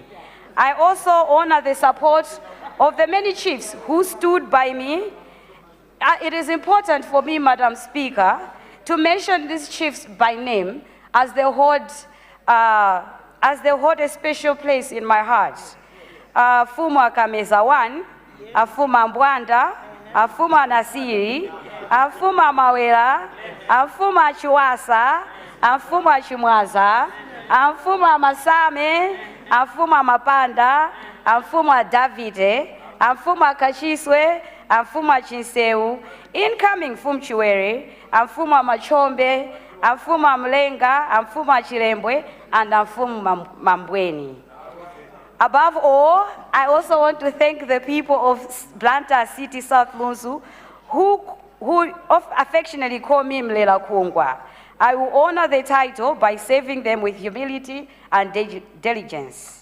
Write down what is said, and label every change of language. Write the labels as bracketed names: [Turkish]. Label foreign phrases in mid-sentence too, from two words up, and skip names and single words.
[English] I also honor the support of the many chiefs who stood by me. It is important for me, Madam Speaker, to mention these chiefs by name as they hold a special place in my heart. Afuma Kameza 1, Afuma Mbwanda, Afuma Nasiri, Afuma Mawela, Afuma Chiwasa, Afuma Chimwaza, Afuma Masame, Afuma Mapanda, Afuma Davide, Afuma Kachiswe, Afuma Chinseu, incoming Fumchiwere, Afuma Machombe, Afuma Mlenga, Afuma Chirembwe, and Afuma Mambweni. Above all, I also want to thank the people of Blantyre City South Lunzu who affectionately call me Mlela Kungwa. I will honor the title by serving them with humility and diligence.